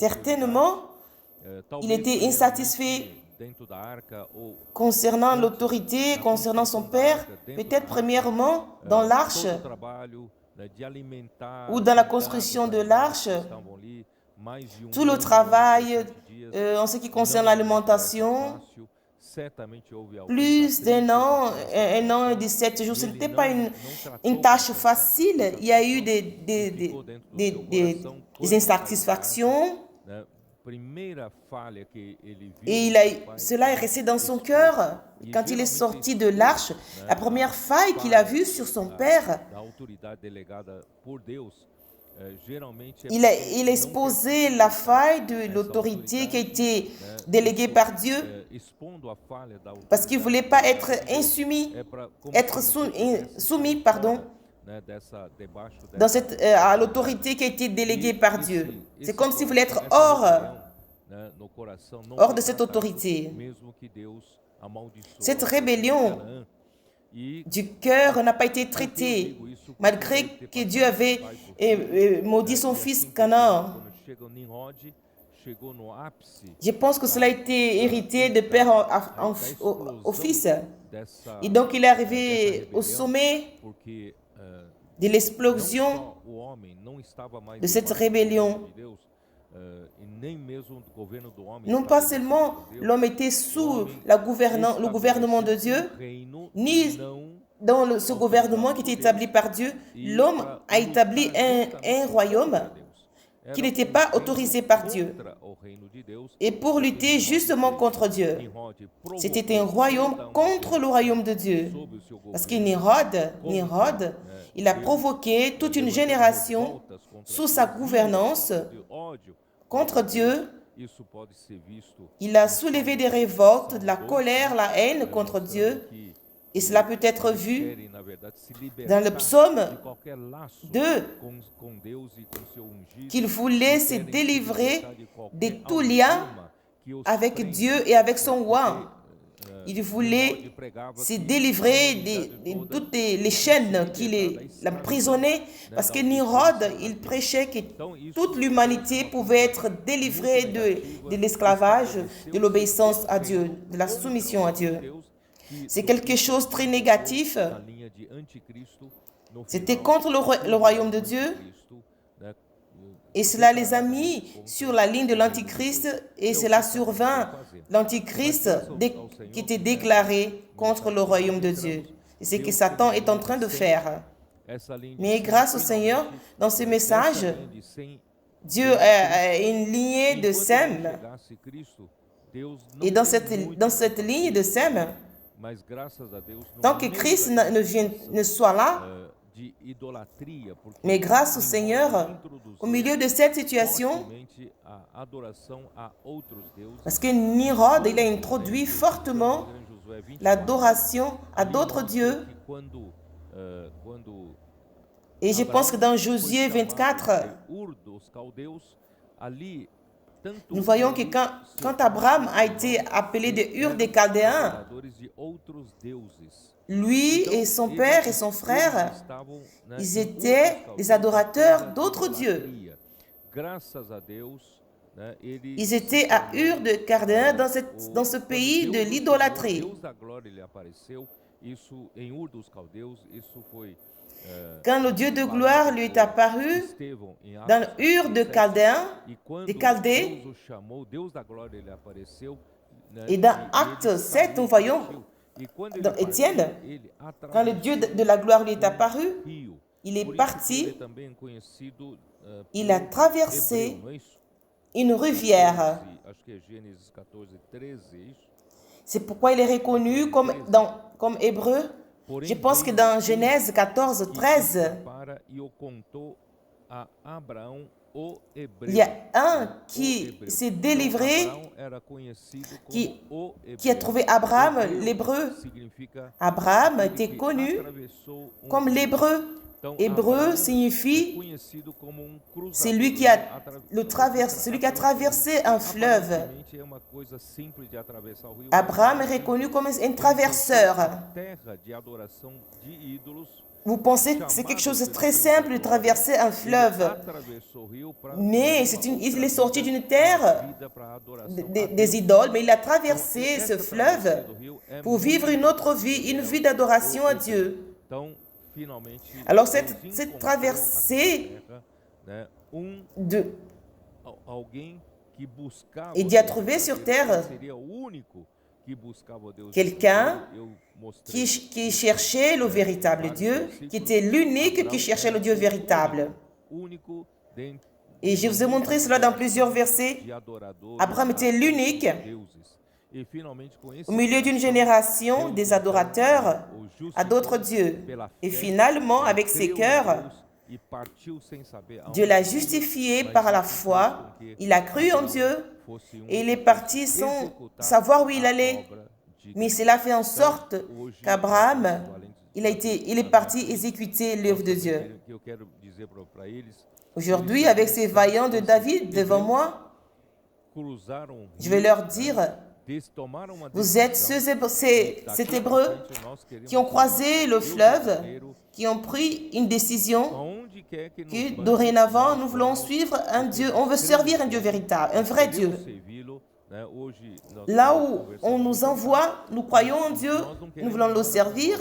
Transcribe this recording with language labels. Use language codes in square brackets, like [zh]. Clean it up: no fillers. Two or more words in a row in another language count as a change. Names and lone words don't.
[fr] Certainement, il était insatisfait [pt] dentro da arca ou [fr] concernant l'autorité, concernant son père, peut-être premièrement dans l'arche [pt] todo o trabalho, né, de alimentar [fr] ou dans la construction de l'arche, [pt] estavam ali mais de [fr] tout le travail en ce qui concerne l'alimentation, [pt] certamente houve [fr] plus d'un an, un an et 17 jours. Ce n'était pas une tâche facile. Il y a eu des insatisfactions. [pt] né, primeira falha que ele viu [fr] Et cela est resté dans son cœur. Quand il est sorti de l'arche, la première faille qu'il a vue sur son père, [pt] da autoridade delegada por Deus, geralmente [fr] il a exposé la faille de l'autorité qui a été déléguée par Dieu [pt] expondo a falha da [fr] parce qu'il ne voulait pas être insoumis, être soumis, pardon, [pt] né, dessa debaixo [fr] dans à l'autorité qui a été déléguée par Dieu. C'est comme s'il voulait être hors [pt] né, no coração não [fr] hors de cette autorité. [pt] mesmo que Deus amaldiçoou [fr] Cette rébellion [pt] Canaã. E [fr] du cœur n'a pas été traitée, malgré que Dieu avait maudit son fils Canaan. [pt] quando chega o Nimrod, chegou no ápice [fr] Je pense que cela a été hérité de père au fils. [pt] dessa [fr] Et donc il est arrivé au sommet [pt] porque [fr] de l'explosion [pt] só o homem não estava mais [fr] de cette [pt] debaixo [fr] rébellion. [pt] de Deus, e nem mesmo o governo do homem [fr] Non pas seulement l'homme était sous le gouvernement de Dieu, [pt] reino [fr] ni [pt] não [fr] dans ce gouvernement qui était établi par Dieu, l'homme a établi un royaume qui n'était pas autorisé par Dieu. [pt] contra o reino de Deus. [fr] Et pour lutter justement contre Dieu. Nimrod C'était un royaume contre le royaume de Dieu. [pt] sob o seu [fr] Parce [pt] governo [fr] que Nimrod, il a provoqué toute une génération sous sa gouvernance [pt] de ódio [fr] contre Dieu [pt] isso pode ser visto [fr] Il a soulevé des révoltes, de la colère, la haine contre Dieu. [pt] que [fr] Et cela peut être vu [pt] querem, na verdade, se [fr] dans le [pt] libertar [fr] psaume [pt] de qualquer laço 2, com Deus e com seu ungido. [fr] qu'il voulait se [pt] Querem se [fr] délivrer [pt] libertar de qualquer [fr] de tout lien [pt] algema que os [fr] avec [pt] prende, [fr] Dieu et avec son roi. Il Nimrod voulait [pt] pregava [fr] se [pt] que [fr] délivrer [pt] a humanidade [fr] de [pt] toda [fr] toutes les chaînes qui l'emprisonnaient, parce que Nimrod, il prêchait que toute l'humanité pouvait être délivrée de l'esclavage, de l'obéissance à Dieu, de la soumission à Dieu. [pt] Deus, que [fr] C'est quelque chose de très négatif. [pt] na linha de anticristo, no [fr] C'était [pt] final, [fr] contre le royaume de Dieu. [pt] Cristo, né, [fr] Et cela les a mis sur la ligne de l'Antichrist et cela survint l'Antichrist qui était déclaré contre le royaume de Dieu. Et c'est ce que Satan est en train de faire. [pt] essa linha de [fr] Mais grâce au Seigneur, dans ce message, [pt] essa linha de 100, [fr] Dieu a une lignée de [pt] enquanto não Sem. chegasse Cristo, Deus não [fr] Et dans [pt] tem muito [fr] dans cette ligne de Sem, [pt] mas graças a Deus, no [fr] tant que [pt] meio [fr] Christ [pt] da- [fr] ne soit là, [pt] de idolatria, porque [fr] mais grâce au Nimrod Seigneur, [pt] introduziu [fr] au milieu de cette situation, [pt] fortemente a adoração a outros deuses. [fr] parce que Nimrod, il a introduit fortement [pt] Em Josué 24, [fr] l'adoration à [pt] ele [fr] d'autres [pt] mostra [fr] dieux. [pt] que quando [fr] Et je pense que dans Josué 24, [pt] Ur dos Caldeus, ali, tanto [fr] nous voyons que quand Abraham a été appelé de Ur des Chaldéens, [pt] adoradores de outros deuses. [fr] lui et son père et son frère, [pt] Estavam, né, [fr] ils [pt] em Ur [fr] étaient [pt] dos [fr] des [pt] Caldeus, [fr] adorateurs [pt] era [fr] d'autres dieux. [pt] idolatria. Graças a Deus, né, ele [fr] Ils étaient à Ur de Chaldéens dans ce pays de l'idolâtrie. [pt] Deus da glória ele apareceu, isso em Ur dos Caldeus, isso foi [fr] Quand le Dieu de gloire lui est apparu [pt] Estevão em [fr] dans [pt] Atos [fr] Ur de 17, Chaldéens, [pt] e quando [fr] de Chaldée, [pt] Deus o chamou, Deus da glória ele apareceu, né, [fr] et dans [pt] e ele [fr] Actes 7, [pt] saiu, [fr] nous voyons, [pt] partiu. E quando ele [fr] dans [pt] partiu, [fr] Étienne, [pt] ele [fr] quand le Dieu de la gloire lui est apparu, [pt] rio. [fr] il est [pt] Por isso que ele [fr] parti, [pt] é também conhecido [fr] il a [pt] por [fr] traversé [pt] hebreu, não é isso? une rivière. Acho que é Gênesis 14, 13, é isso? [fr] C'est pourquoi il est reconnu comme hébreu. Je pense que dans Genèse 14, 13, [pt] Para e o contou a Abraão, o hebreu. [fr] il y a un [pt] O [fr] qui [pt] hebreu. [fr] s'est [pt] Então, [fr] délivré, [pt] Abraão era conhecido como [fr] qui- [pt] o hebreu. [fr] qui a trouvé Abraham, [pt] Hebreu [fr] l'hébreu. [pt] significa Abraham aquele [fr] était [pt] que [fr] connu [pt] atravessou [fr] comme [pt] rio. [fr] l'hébreu. [pt] Então, [fr] Hébreu [pt] Abraão é [fr] signifie [pt] conhecido como cruzador. [fr] c'est lui qui celui qui a traversé un fleuve. [pt] Aparentemente é uma coisa simples de atravessar o rio. [fr] Abraham est reconnu comme un traverseur. [pt] Terra de adoração de ídolos. [fr] Vous pensez que c'est quelque chose de très simple de traverser un fleuve, [pt] Atravessou o rio para [fr] mais il est sorti d'une terre [pt] vida para adoração. [fr] des idoles, mais il a traversé ce fleuve pour vivre une autre vie, une vie d'adoration à Dieu. [pt] Então, finalmente, [fr] Alors [pt] Deus [fr] cette [pt] encontrou [fr] traversée [pt] na terra, né, [fr] de [pt] alguém que buscava [fr] Et Dieu a [pt] Deus [fr] trouvé sur [pt] verdadeiro, [fr] terre [pt] seria o único que buscava o Deus [fr] quelqu'un [pt] verdadeiro. Eu mostrei [fr] qui cherchait le véritable Dieu, qui était l'unique qui cherchait le Dieu véritable. [pt] único dentre [fr] Et je vous ai montré cela dans plusieurs versets. [pt] de adoradores [fr] Abraham était l'unique [pt] deuses. E finalmente com esse [fr] au milieu d'une génération des adorateurs [pt] o [fr] à d'autres dieux. [pt] pela [fr] Et [pt] fé, [fr] finalement, avec ses [pt] creu em [fr] cœurs, [pt] Deus e partiu sem saber [fr] Dieu [pt] aonde [fr] l'a justifié par la foi. Il a cru en Dieu [pt] fosse [fr] et il est parti sans savoir où il allait. [pt] obra de [fr] Mais cela fait en sorte qu'Abraham, il est parti exécuter l'œuvre de Dieu. [pt] que eu quero dizer para eles. [fr] Aujourd'hui, avec ces vaillants de David devant moi, [pt] Cruzaram o [fr] je vais leur dire, [pt] tomaram uma [fr] vous êtes cet Hébreu qui ont croisé le fleuve, qui ont pris une décision [pt] aonde quer que [fr] que dorénavant, nous voulons suivre un Dieu, on veut servir un Dieu véritable, un vrai Dieu. [pt] servi-lo, né? Hoje nós [fr] Là [pt] estamos [fr] où [pt] conversando [fr] on nous envoie, nous croyons en Dieu, nous voulons le servir.